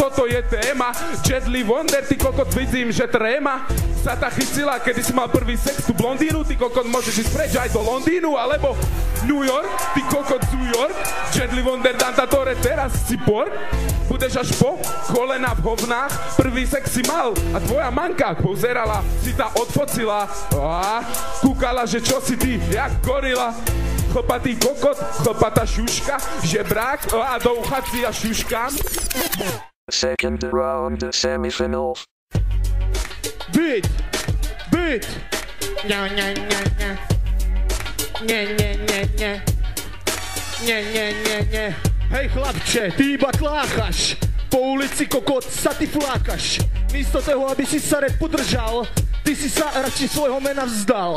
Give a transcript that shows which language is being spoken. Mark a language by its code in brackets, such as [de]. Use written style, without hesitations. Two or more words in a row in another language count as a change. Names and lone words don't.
[sk] toto je téma, Jedli Wonder, ty kokot, vidím, že tréma sa ta chycila, kedy si mal prvý sex, tú blondínu, ty kokot, môžeš ísť preč aj do Londýnu, alebo New York, ty kokot z New York, Jedli Wonder, Dantatore, teraz si por, budeš až po kolena v hovnách, prvý sex si mal a tvoja manka pozerala, si ta odfocila a kúkala, že čo si ty, jak gorila, chlpatý kokot, chlpatá šuška, žebrák a do ucha si ja šuškám. [en] Second round semifinals. Beat! [sk] Nie. Hej chlapče, ty iba tláchaš. Po ulici kokot sa ty flákaš. Místo toho, aby si sa rap udržal, ty si sa radši svojho mena vzdal.